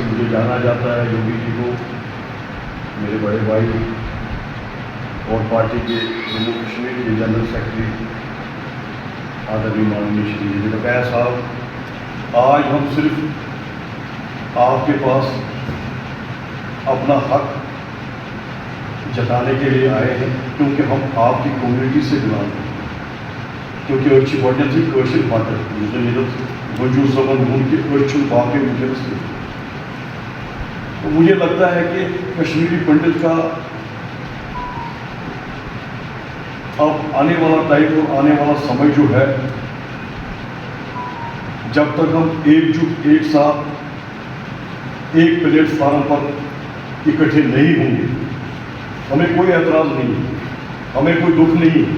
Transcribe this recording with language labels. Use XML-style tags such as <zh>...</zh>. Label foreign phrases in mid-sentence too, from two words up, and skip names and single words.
<ur>مجھے جانا جاتا ہے، یوگی جی کو، میرے بڑے بھائی اور پارٹی کے جموں کشمیر کے جنرل سیکرٹری آدرنی ماننی شری جی بقایا صاحب، آج ہم صرف آپ کے پاس اپنا حق جتانے کے لیے آئے ہیں، کیونکہ ہم آپ کی کمیونٹی سے بلانگ ہیں.</ur> <ks>کیونکہ أچھ گۄڈنیٚتھٕے کٲشِر بَٹہٕ یُس زَن ییٚتٮ۪تھ وجوٗ صٲبن ووٚن کہ أسۍ چھِنہٕ باقٕے وٕنکٮ۪نس کینٛہہ.</ks> <ur>تو مجھے لگتا ہے کہ کشمیری پنڈت کا اب آنے والا ٹائم اور آنے والا سمے جو ہے، جب تک ہم ایک جٹ ایک ساتھ ایک پلیٹ فارم پر اکٹھے نہیں ہوں گے، ہمیں کوئی اعتراض نہیں ہے، ہمیں کوئی دکھ نہیں ہے.</ur>